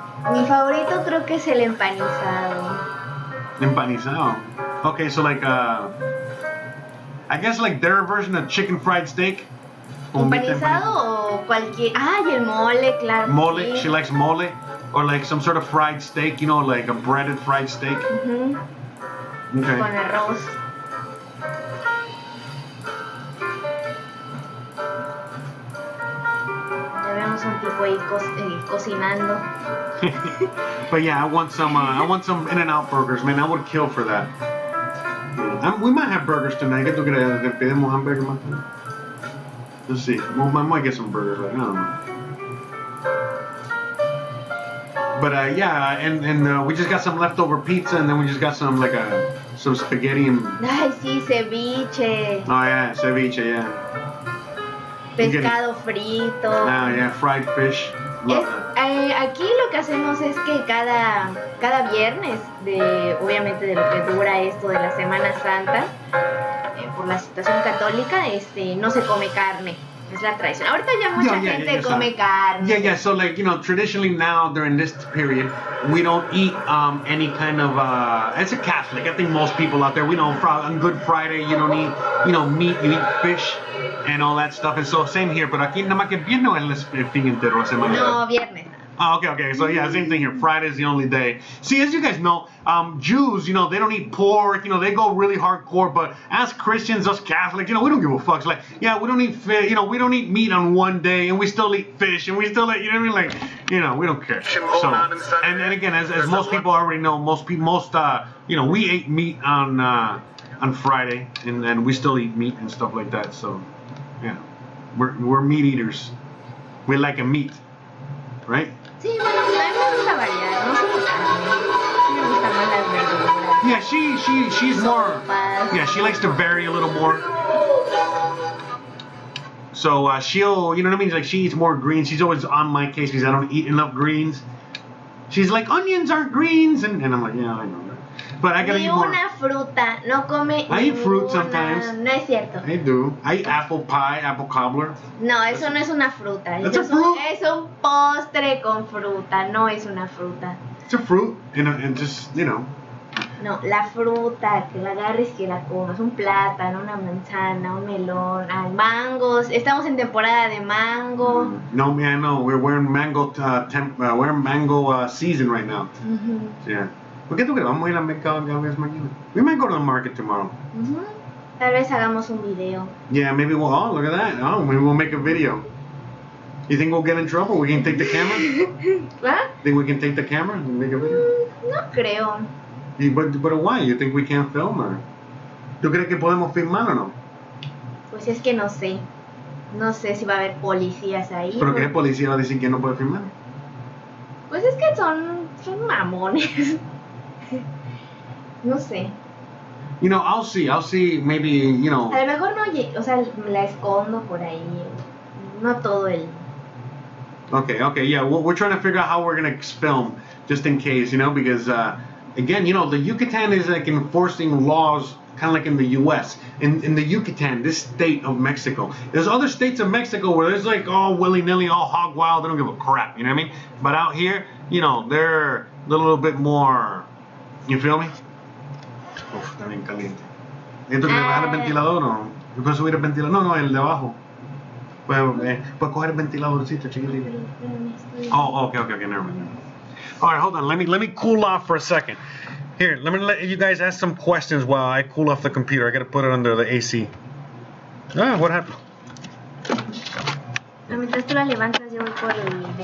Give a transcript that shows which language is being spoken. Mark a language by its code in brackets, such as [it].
[es] Mi favorito creo que es el empanizado. Empanizado. [en] Okay, so like, I guess like their version of chicken fried steak. [es] ¿Empanizado o cualquier? Ah, y el mole, claro. Mole, sí. [en] she likes mole. Or like some sort of fried steak, you know, like a breaded fried steak. [es] Okay. Con arroz. Ya vemos un tipo ahí cocinando. [en] But yeah, I want some In-N-Out burgers, man. I would kill for that. We might have burgers tonight. [es] ¿Qué tú crees? ¿Que pedimos hamburger más tarde? [en] Let's see. Well, I might get some burgers. Like, I don't know. But yeah, and we just got some leftover pizza, and then we just got some some spaghetti and. [es] Ay, sí, ceviche. [en] Oh yeah, ceviche, yeah. [es] Pescado frito. [en] Ah, yeah, fried fish. [es] Aquí lo que hacemos es que cada viernes, obviamente de lo que dura esto de la Semana Santa, por la situación católica, no se come carne. Es la tradición. Ahorita ya mucha gente come carne. [en] Yeah. So like, you know, traditionally now during this period, we don't eat any kind of. As a Catholic, I think most people out there, we know on Good Friday you don't eat, you know, meat. You eat fish and all that stuff. And so same here. Pero aquí nada más que viernes o el fin entero la semana. No, viernes. Oh, okay. So yeah, same thing here. Friday's the only day. See, as you guys know, Jews, you know, they don't eat pork. You know, they go really hardcore. But as Christians, us Catholics, you know, we don't give a fuck. It's like, yeah, we don't eat fish. You know, we don't eat meat on one day, and we still eat fish, and we still eat. You know what I mean? Like, you know, we don't care. So, and again, as most people already know, you know, we ate meat on Friday, and we still eat meat and stuff like that. So, yeah, we're meat eaters. We like a meat, right? [es] Sí, bueno, a mí me gusta variar, no solo carne. Me gustan más las verduras. [en] Yeah, she's more. Yeah, she likes to vary a little more. So she'll, you know what I mean? Like she eats more greens. She's always on my case because I don't eat enough greens. She's like, onions aren't greens, and I'm like, yeah, I know that. But I gotta eat more. [es] Ni una fruta, no come. [en] I eat fruit sometimes. [es] No es cierto. [en] I do. I eat apple pie, apple cobbler. [es] No, eso no es una fruta. [en] It's a fruit. [es] Es un postre con fruta, no es una fruta. [en] It's a fruit, and just, you know. [es] No, la fruta, que la agarres, que la comas, un plátano, una manzana, un melón, mangos. Estamos en temporada de mango. [en] No, man, no. We're wearing mango. We're mango season right now. [es] Yeah. ¿Por qué tú crees? Vamos a ir al mercado mañana. [en] We might go to the market tomorrow. [es] Tal vez hagamos un video. [en] Yeah, maybe we'll. Oh, look at that. Oh, maybe we'll make a video. You think we'll get in trouble? We can take the camera? ¿What? Think we can take the camera and make a video? No creo. But why? You think we can't film or? [es] ¿Tú crees que podemos filmar o no? Pues es que no sé. No sé si va a haber policías ahí. ¿Pero qué policía va a decir que no puede filmar? Pues es que son mamones. No sé. [en] You know, I'll see, maybe, you know. [es] A lo mejor no, o sea, la escondo por ahí. No todo el. [en] Okay, yeah. We're trying to figure out how we're gonna film, just in case, you know, because again, you know, the Yucatan is like enforcing laws, kind of like in the U.S. In the Yucatan, this state of Mexico. There's other states of Mexico where there's like all willy-nilly, all hog wild. They don't give a crap, you know what I mean? But out here, you know, they're a little bit more. You feel me? Uf, [es] está bien caliente. ¿Esto que bajar el ventilador o no? ¿Yo puedo subir el ventilador? No, el de abajo. Puedes coger el ventiladorcito chiquitito. [en] Oh, okay, never mind. All right, hold on. Let me cool off for a second. Here, let me let you guys ask some questions while I cool off the computer. I gotta put it under the AC. Ah, what happened? [es] Mientras tú la levantas, yo voy por el.